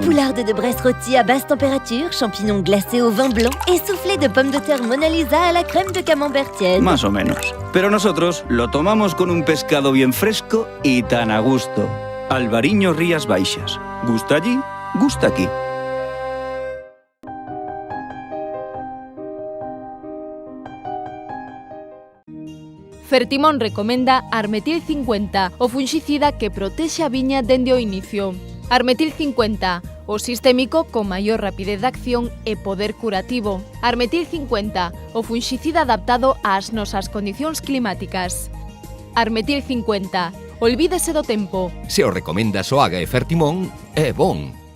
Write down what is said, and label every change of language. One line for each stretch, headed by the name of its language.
French: Poularde de Bresse rôti à basse température, champignons glacés au vin blanc et soufflé de pommes de terre Mona Lisa à la crème de camembert tiède.
Spanish: Más o menos. Pero nosotros lo tomamos con un pescado bien fresco y tan a gusto. Albariño Rías Baixas. Gusta allí, gusta aquí.
Galician: Fertimón recomenda Armetil 50, o funxicida que protexe a viña dende o inicio. Armetil 50, o sistémico con maior rapidez de acción e poder curativo. Armetil 50, o funxicida adaptado ás nosas condicións climáticas. Armetil 50, olvídese do tempo. Se o recomenda Soaga e Fertimón, é bon.